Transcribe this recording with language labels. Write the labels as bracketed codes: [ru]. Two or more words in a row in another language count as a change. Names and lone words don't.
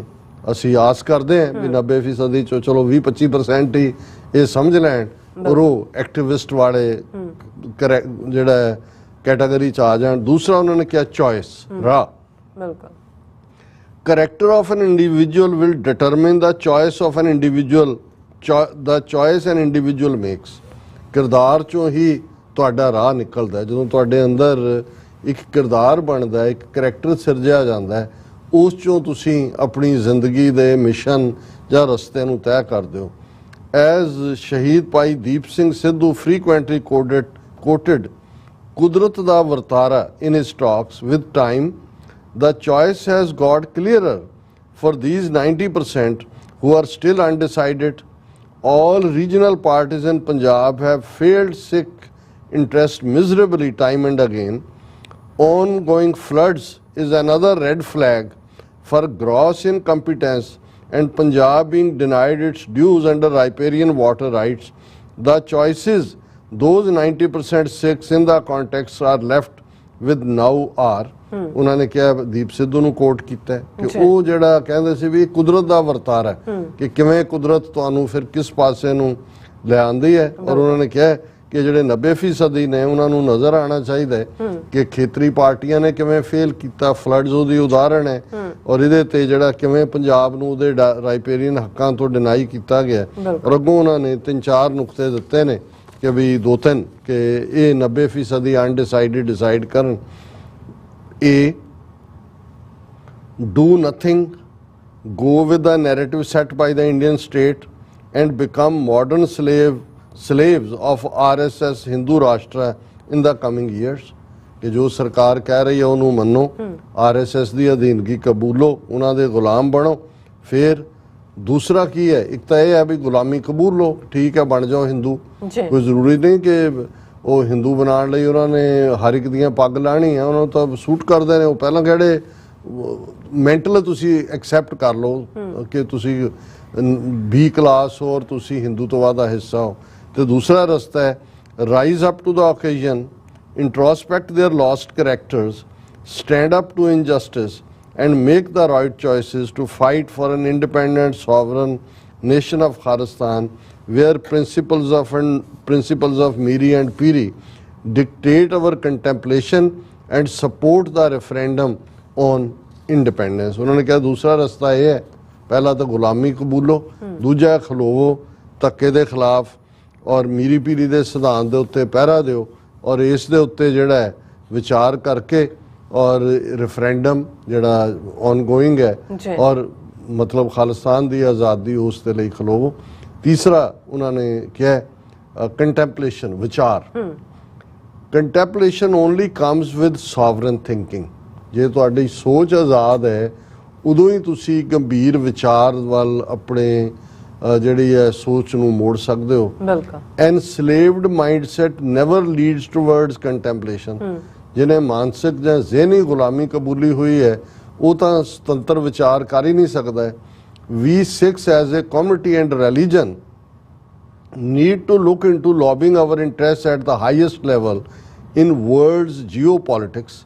[pa] ਅਸੀਂ ਆਸ ਕਰਦੇ ਹਾਂ ਵੀ 90% ਚੋਂ ਚਲੋ 20-25% ਹੀ ਇਹ ਸਮਝ ਲੈਣ ਔਰ ਉਹ ਐਕਟਿਵਿਸਟ ਵਾਲੇ ਜਿਹੜਾ ਕੈਟਾਗਰੀ 'ਚ ਆ ਜਾਣ। ਦੂਸਰਾ ਉਹਨਾਂ ਨੇ ਕਿਹਾ ਚੋਇਸ, ਰਾਹ। ਬਿਲਕੁਲ। [en] Character of an individual will determine the choice of an individual, the choice an individual makes। [pa] ਕਿਰਦਾਰ ਚੋਂ ਹੀ ਤੁਹਾਡਾ ਰਾਹ ਨਿਕਲਦਾ, ਜਦੋਂ ਤੁਹਾਡੇ ਅੰਦਰ ਇੱਕ ਕਿਰਦਾਰ ਬਣਦਾ, ਇੱਕ ਕਰੈਕਟਰ ਸਿਰਜਿਆ ਜਾਂਦਾ ਹੈ, ਉਸ ਚੋਂ ਤੁਸੀਂ ਆਪਣੀ ਜ਼ਿੰਦਗੀ ਦੇ ਮਿਸ਼ਨ ਜਾਂ ਰਸਤੇ ਨੂੰ ਤੈਅ ਕਰਦੇ ਹੋ। [en] ਐਜ਼ ਸ਼ਹੀਦ ਭਾਈ ਦੀਪ ਸਿੰਘ ਸਿੱਧੂ frequently quoted [pa] ਕੁਦਰਤ ਦਾ ਵਰਤਾਰਾ [en] in his talks, with time the choice has got clearer for these 90% who are still undecided. All regional parties in Punjab have failed Sikh interest miserably time and again. Ongoing floods is another red flag for gross incompetence, and Punjab being denied its dues under riparian water rights. The choices those 90% Sikhs in the context are left with now are, [pa] ਉਹਨਾਂ ਨੇ ਕਿਹਾ, ਦੀਪ ਸਿੱਧੂ ਨੂੰ ਕੋਟ ਕੀਤਾ ਕਿ ਉਹ ਜਿਹੜਾ ਕਹਿੰਦੇ ਸੀ ਵੀ ਕੁਦਰਤ ਦਾ ਵਰਤਾਰਾ ਕਿ ਕਿਵੇਂ ਕੁਦਰਤ ਤੁਹਾਨੂੰ ਫਿਰ ਕਿਸ ਪਾਸੇ ਨੂੰ ਲੈ ਆਉਂਦੀ ਹੈ, ਔਰ ਉਹਨਾਂ ਨੇ ਕਿਹਾ ਕਿ ਜਿਹੜੇ 90% ਨੇ ਉਹਨਾਂ ਨੂੰ ਨਜ਼ਰ ਆਉਣਾ ਚਾਹੀਦਾ ਹੈ ਕਿ ਖੇਤਰੀ ਪਾਰਟੀਆਂ ਨੇ ਕਿਵੇਂ ਫੇਲ ਕੀਤਾ, ਫਲੱਡਸ ਉਹਦੀ ਉਦਾਹਰਣ ਹੈ, ਔਰ ਇਹਦੇ ਤੇ ਜਿਹੜਾ ਕਿਵੇਂ ਪੰਜਾਬ ਨੂੰ ਉਹਦੇ ਰਾਈਪੇਰੀਅਨ ਹੱਕਾਂ ਤੋਂ ਡਿਨਾਈ ਕੀਤਾ ਗਿਆ। ਔਰ ਅੱਗੋਂ ਉਹਨਾਂ ਨੇ 3-4 ਨੁਕਤੇ ਦਿੱਤੇ ਨੇ ਕਿ ਵੀ 2-3 ਕਿ ਇਹ 90% [en] undecided decide [pa] ਕਰਨ। [en] A, do nothing, go with the narrative set by the Indian state and become modern slaves of RSS Hindu Rashtra in the coming years। [pa] ਕਿ ਜੋ ਸਰਕਾਰ ਕਹਿ ਰਹੀ ਹੈ ਉਹਨੂੰ ਮੰਨੋ, RSS ਦੀ ਅਧੀਨਗੀ ਕਬੂਲੋ, ਉਹਨਾਂ ਦੇ ਗੁਲਾਮ ਬਣੋ। ਫਿਰ ਦੂਸਰਾ ਕੀ ਹੈ, ਇੱਕ ਤਾਂ ਇਹ ਹੈ ਵੀ ਗੁਲਾਮੀ ਕਬੂਲ ਲਓ, ਠੀਕ ਹੈ ਬਣ ਜਾਓ ਹਿੰਦੂ, ਕੋਈ ਜ਼ਰੂਰੀ ਨਹੀਂ ਕਿ ਉਹ ਹਿੰਦੂ ਬਣਾਉਣ ਲਈ ਉਹਨਾਂ ਨੇ ਹਰ ਇੱਕ ਦੀਆਂ ਪੱਗ ਲਾਣੀ ਹੈ, ਉਹਨਾਂ ਨੂੰ ਤਾਂ ਸੂਟ ਕਰਦੇ ਨੇ ਉਹ ਪਹਿਲਾਂ ਕਿਹੜੇ ਮੈਂਟਲ ਤੁਸੀਂ ਐਕਸੈਪਟ ਕਰ ਲਓ ਕਿ ਤੁਸੀਂ B ਕਲਾਸ ਹੋ ਔਰ ਤੁਸੀਂ ਹਿੰਦੂ ਤੋਂ ਬਾਅਦ ਦਾ ਹਿੱਸਾ ਹੋ। ਤੇ ਦੂਸਰਾ ਰਸਤਾ ਹੈ [en] rise up to the occasion, introspect their lost characters, stand up to injustice and make the right choices to fight for an independent sovereign nation of Kharistan, where principles of Miri and Piri dictate our contemplation and support the referendum on independence। [hi] उन्होंने कहा दूसरा रास्ता ये है, पहला तो गुलामी कबूलो, [pa] ਦੂਜਾ ਖਲੋਵੋ ਧੱਕੇ ਦੇ ਖਿਲਾਫ ਔਰ ਮੀਰੀ ਪੀਰੀ ਦੇ ਸਿਧਾਂਤ ਦੇ ਉੱਤੇ ਪਹਿਰਾ ਦਿਓ ਔਰ ਇਸ ਦੇ ਉੱਤੇ ਜਿਹੜਾ ਹੈ ਵਿਚਾਰ ਕਰਕੇ ਔਰ ਰੈਫਰੈਂਡਮ ਜਿਹੜਾ ਔਨਗੋਇੰਗ ਹੈ ਔਰ ਮਤਲਬ ਖਾਲਿਸਤਾਨ ਦੀ ਆਜ਼ਾਦੀ ਉਸ ਦੇ ਲਈ ਖਲੋਵੋ। [hi] तीसरा उन्होंने क्या कंटेंपलेशन, विचार। [en] Contemplation only comes with sovereign thinking. [pa] ਜੇ ਤੁਹਾਡੀ ਸੋਚ ਆਜ਼ਾਦ ਹੈ ਉਦੋਂ ਹੀ ਤੁਸੀਂ ਗੰਭੀਰ ਵਿਚਾਰ ਵੱਲ ਆਪਣੇ ਜਿਹੜੀ ਹੈ ਸੋਚ ਨੂੰ ਮੋੜ ਸਕਦੇ ਹੋ। ਬਿਲਕੁਲ। [en] Enslaved mindset never leads towards contemplation. [pa] ਜਿਹਨੇ ਮਾਨਸਿਕ ਜਾਂ ਜ਼ਿਹਨੀ ਗੁਲਾਮੀ ਕਬੂਲੀ ਹੋਈ ਹੈ ਉਹ ਤਾਂ ਸੁਤੰਤਰ ਵਿਚਾਰ ਕਰ ਹੀ ਨਹੀਂ ਸਕਦਾ ਹੈ। [en] We Sikhs as a community and religion need to look into lobbying our interest at the highest level in world's geopolitics.